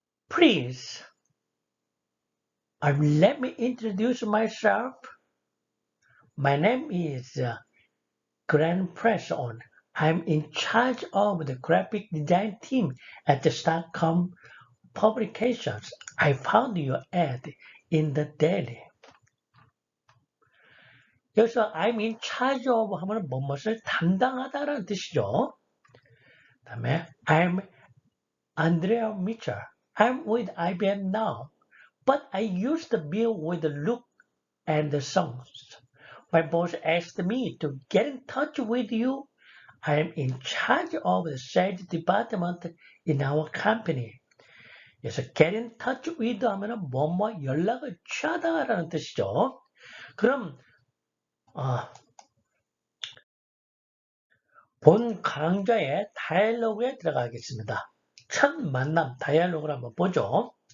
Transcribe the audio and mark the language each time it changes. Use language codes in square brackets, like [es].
[en] Please, let me introduce myself. My name is Grant Presson. I'm in charge of the graphic design team at the Stockholm Publications. I found your ad in the daily. [ko] 여기서 [en] I'm in charge of [ko] 하면 무엇을 담당하다라는 뜻이죠. [en] 다음에 I'm Andrea Mitchell. I'm with IBM now, but I used to be with Luke and the Sons. My boss asked me to get in touch with you. I'm in charge of the sales department in our company. [ko] 그래서 [en] get in touch with [ko] 하면 뭐뭐 연락을 취하다라는 뜻이죠. 그럼 본 강좌의 다이얼로그에 들어가겠습니다. 첫 만남 다이얼로그를 한번 보죠.